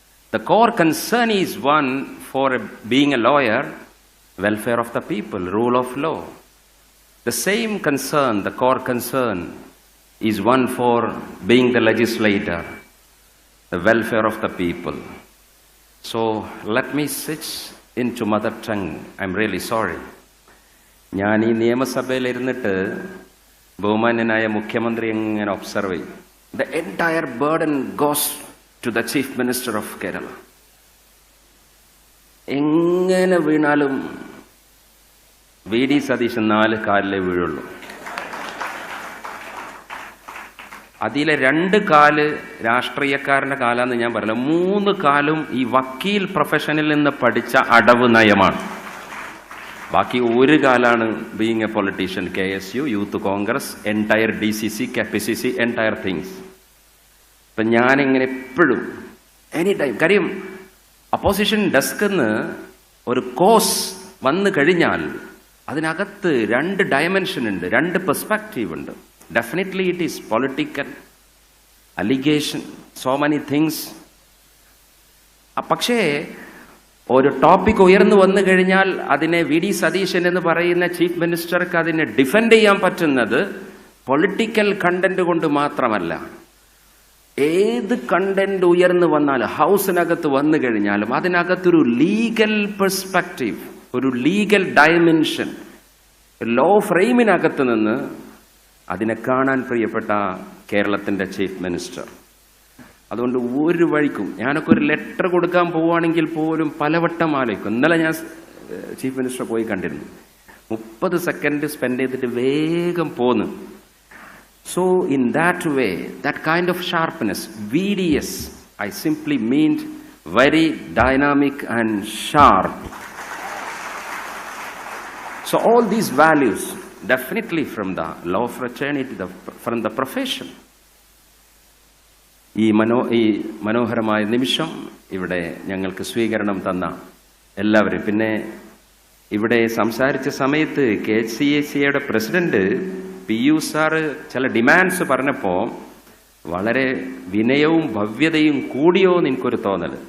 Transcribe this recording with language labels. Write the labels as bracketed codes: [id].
[en] The core concern is one for being a lawyer, welfare of the people, rule of law. The same concern, the core concern, is one for being the legislator, the welfare of the people. So let me switch into mother tongue. I'm really sorry. [ml] ഞാൻ ഈ നിയമസഭയിൽ ഇരുന്നിട്ട് ബഹുമാന്യനായ മുഖ്യമന്ത്രി എങ്ങനെ observe ചെയ്യും. [en] The entire burden goes to the Chief Minister of Kerala. [ml] എങ്ങനെ വീണാലും വി ഡി സതീശൻ 4 കാലിലേ വീഴുള്ളൂ. അതിലെ 2 കാല് രാഷ്ട്രീയക്കാരൻ്റെ കാലാന്ന് ഞാൻ പറയില്ല, 3 കാലും ഈ വക്കീൽ പ്രൊഫഷനിൽ നിന്ന് പഠിച്ച അടവ് നയമാണ്. ബാക്കി 1 കാലാണ് [en] being a politician, [ml] KSU, youth Congress, entire DCC, KPCC, entire things. ഇപ്പം ഞാനിങ്ങനെ എപ്പോഴും [en] any time, [ml] കാര്യം അപ്പോസിഷൻ ഡെസ്കിൽ നിന്ന് ഒരു കോഴ്സ് വന്നു കഴിഞ്ഞാൽ അതിനകത്ത് 2 ഡയമെൻഷൻ ഉണ്ട്, 2 പെർസ്പെക്റ്റീവ് ഉണ്ട്. [en] Definitely it is political, allegation, so many things. [ml] പക്ഷേ ഒരു ടോപ്പിക് ഉയർന്നു വന്നു കഴിഞ്ഞാൽ അതിനെ VD സതീശൻ എന്ന് പറയുന്ന ചീഫ് മിനിസ്റ്റർക്ക് അതിനെ ഡിഫെൻഡ് ചെയ്യാൻ പറ്റുന്നത് പൊളിറ്റിക്കൽ കണ്ടന്റ് കൊണ്ട് മാത്രമല്ല. ഏത് കണ്ടന്റ് ഉയർന്നു വന്നാലും, ഹൗസിനകത്ത് വന്നു കഴിഞ്ഞാലും അതിനകത്തൊരു ലീഗൽ പെർസ്പെക്റ്റീവ്, ഒരു ലീഗൽ ഡയമെൻഷൻ, ലോ ഫ്രെയിമിനകത്ത് നിന്ന് അതിനെ കാണാൻ പ്രിയപ്പെട്ട കേരളത്തിൻ്റെ ചീഫ് മിനിസ്റ്റർ. അതുകൊണ്ട് ഒരു വഴിക്കും ഞാനൊക്കെ ഒരു ലെറ്റർ കൊടുക്കാൻ പോവുകയാണെങ്കിൽ പോലും പലവട്ടം ആലോചിക്കും. ഇന്നലെ ഞാൻ ചീഫ് മിനിസ്റ്റർ പോയി കണ്ടിരുന്നു, 30 സെക്കൻഡ് സ്പെൻഡ് ചെയ്തിട്ട് വേഗം പോന്നു. [en] So in that way, that kind of sharpness, VDS, I simply mean very dynamic and sharp. So all these values definitely from the law fraternity, from the profession. [ml] ഈ മനോഹരമായ നിമിഷം ഇവിടെ ഞങ്ങൾക്ക് സ്വീകരണം തന്ന എല്ലാവരും, പിന്നെ ഇവിടെ സംസാരിച്ച സമയത്ത് KHCACയുടെ പ്രസിഡന്റ് PU സാറ് ചില ഡിമാൻഡ്സ് പറഞ്ഞപ്പോൾ വളരെ വിനയവും ഭവ്യതയും കൂടിയോ എന്ന് എനിക്കൊരു തോന്നൽ.